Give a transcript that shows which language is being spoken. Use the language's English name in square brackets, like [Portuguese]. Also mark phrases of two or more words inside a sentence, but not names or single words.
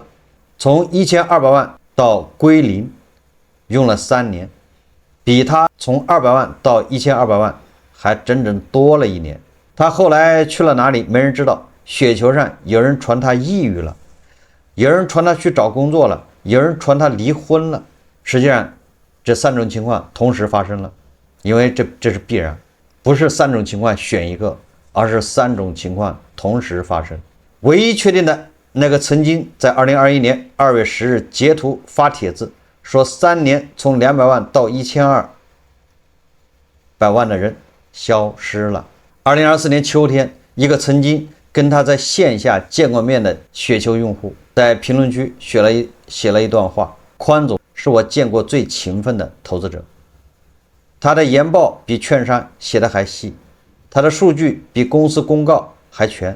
[Chinese] 從1200萬到歸零，用了3年，比他從200萬到1200萬還整整多了1年。他後來去了哪裡，沒人知道。雪球上有人傳他抑鬱了，有人傳他去找工作了，有人傳他離婚了。實際上，這3種情況同時發生了，因為這是必然，不是3種情況選一個，而是3種情況同時發生。唯一確定的那個曾經在2021年2月10日截圖發帖子說3年從200萬到1200萬的人消失了。2024年秋天，一個曾經跟他在線下見過面的雪球用戶在評論區寫了一段話：寬總是我見過最勤奮的投資者，他的研報比券商寫的還細，他的數據比公司公告還全。